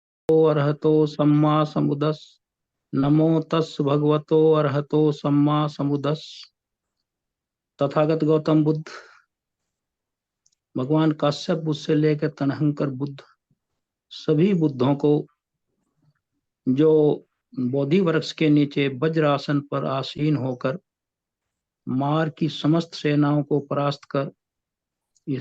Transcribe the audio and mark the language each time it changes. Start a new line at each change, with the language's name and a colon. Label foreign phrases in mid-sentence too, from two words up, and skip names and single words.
Pali: अरहतो सम्मा समुदस। नमो तस् भगवतो अरहतो सम्मा समुदस।
Hindi: तथागत गौतम बुद्ध, भगवान काश्यप बुद्ध से लेकर तनहंकर बुद्ध, सभी बुद्धों को जो बोधि वृक्ष के नीचे वज्रासन पर आसीन होकर मार की समस्त सेनाओं को परास्त कर इस